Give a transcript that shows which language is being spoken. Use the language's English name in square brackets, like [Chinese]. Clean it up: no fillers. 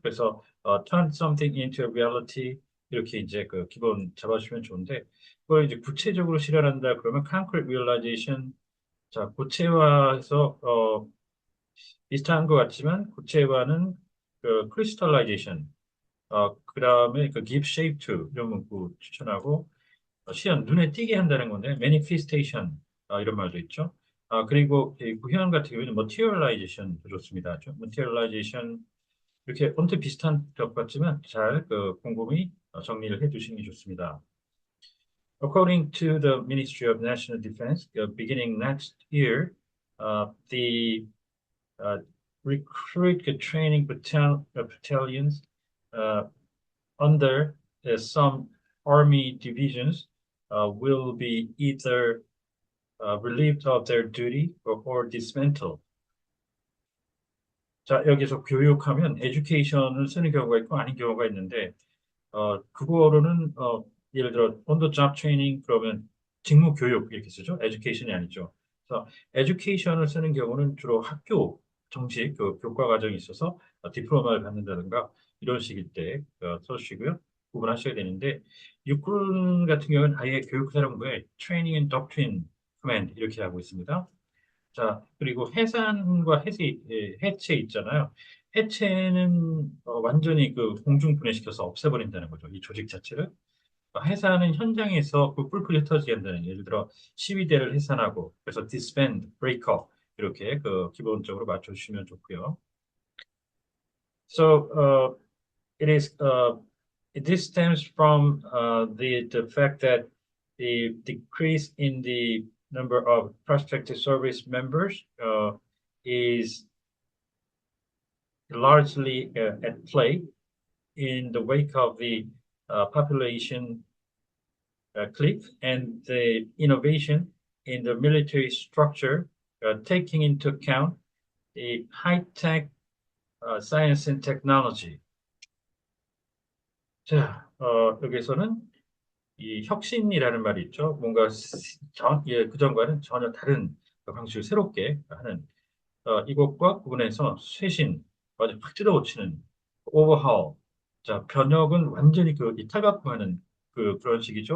[Korean] 그래서 [English] turn something into a reality [Korean] 이렇게 이제 그 기본 잡아주시면 좋은데 그걸 이제 구체적으로 실현한다 그러면 concrete realization 자 구체화해서 비슷한 것 같지만 구체화는 그 crystallization 그다음에 그 [English] give shape to [Korean] 이런 문구 추천하고 시연 눈에 띄게 한다는 건데 manifestation 이런 말도 있죠. 그리고 이 구현 같은 경우에는 materialization도 좋습니다. materialization 이렇게 언뜻 비슷한 것 같지만 잘 곰곰이 정리를 해두시는 게 좋습니다. [English] According to the Ministry of National Defense, beginning next year, the uh, recruit training battalions uh, under some army divisions will be either relieved of their duty or dismantled. [Korean] 자, 여기서 교육하면 education을 쓰는 경우가 있고 아닌 경우가 있는데 그거로는 예를 들어 [English] on the job training [Korean] 그러면 직무 교육 이렇게 쓰죠. education이 아니죠. 그래서 education을 쓰는 경우는 주로 학교 정식 그 교과 과정이 있어서 디플로마를 받는다든가 이런 식일 때 써주시고요. 구분하셔야 되는데 육군 같은 경우는 아예 교육사령부에 training and doctrine command 이렇게 하고 있습니다. 자, 그리고 해산과 해체 있잖아요. 해체는 완전히 그 공중분해시켜서 없애버린다는 거죠. 이 조직 자체를. 해산은 현장에서 그 뿔뿔이 흩어지게 한다는, 예를 들어 시위대를 해산하고, 그래서 disband, break up 이렇게 그 기본적으로 맞춰주시면 좋고요. [English] So it is this stems from the fact that the decrease in the number of prospective service members is largely at play in the wake of the population cliff and the innovation in the military structure, taking into account the high-tech science and technology. [Korean] 자, 여기서는 이 혁신이라는 말이 있죠. 뭔가 그전과는 전혀 다른 그 방식을 새롭게 하는 이것과 구분해서 쇄신, 아주 팍 뜯어고치는 오버하울. 자, 변혁은 완전히 이 탈바꿈하는 그런 식이죠.